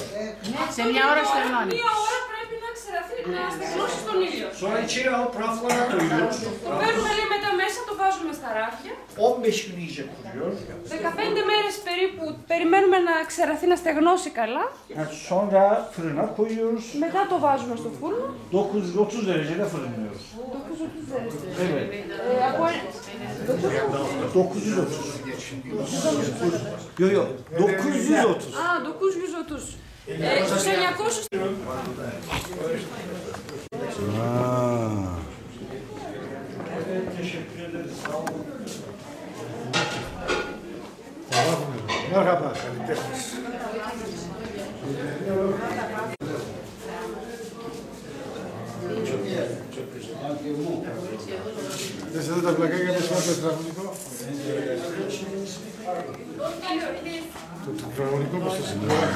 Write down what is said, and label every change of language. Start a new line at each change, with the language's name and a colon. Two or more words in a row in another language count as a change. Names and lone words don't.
Greek: Σε μια ώρα στεγνώνει. Μία ώρα πρέπει να ξεραθεί, να στεγνώσει στον ήλιο.
Turkish: Sonra içeri alıp raflara koyuyoruz.
Greek: Το παίρνουμε λέει μετά μέσα, το βάζουμε στα ράφια.
Turkish: 15 gün iyice kuruyor.
Greek: 15 μέρες περίπου περιμένουμε να ξεραθεί, να στεγνώσει καλά.
Turkish: Sonra fırına koyuyoruz.
Greek: Μετά το βάζουμε στο φούρνο.
Turkish: 930 derecede fırınlıyoruz. 930 derece. Evet.
Greek: Από
Turkish: 930. Yok yok.
Greek: 930. Α, 930. Στους 900.
Turkish: Evet, teşekkür ederiz. Sağ olun. Merhaba, kalitesiniz.
Greek: Δες εδώ τα πλακάκια που σημαίνει το τετραγωνικό. Το τετραγωνικό πώς το σημαίνει.